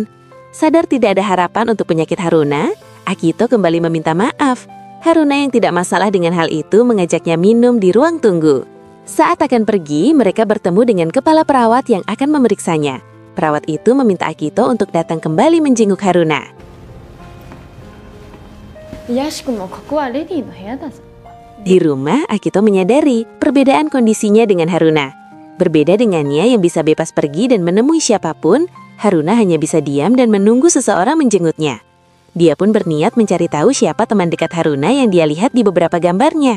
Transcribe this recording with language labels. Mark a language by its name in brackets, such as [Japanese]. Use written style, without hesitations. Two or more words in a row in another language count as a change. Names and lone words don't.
[Indonesian] Sadar tidak ada harapan untuk penyakit Haruna, Akito kembali meminta maaf. Haruna yang tidak masalah dengan hal itu mengajaknya minum di ruang tunggu. Saat akan pergi, mereka bertemu dengan kepala perawat yang akan memeriksanya. Perawat itu meminta Akito untuk datang kembali menjenguk Haruna. [Japanese] ヤシコもここはレディの部屋だぞ。 [Indonesian] Di rumah, Akito menyadari perbedaan kondisinya dengan Haruna. Berbeda dengannya yang bisa bebas pergi dan menemui siapapun, Haruna hanya bisa diam dan menunggu seseorang menjenguknya. Dia pun berniat mencari tahu siapa teman dekat Haruna yang dia lihat di beberapa gambarnya.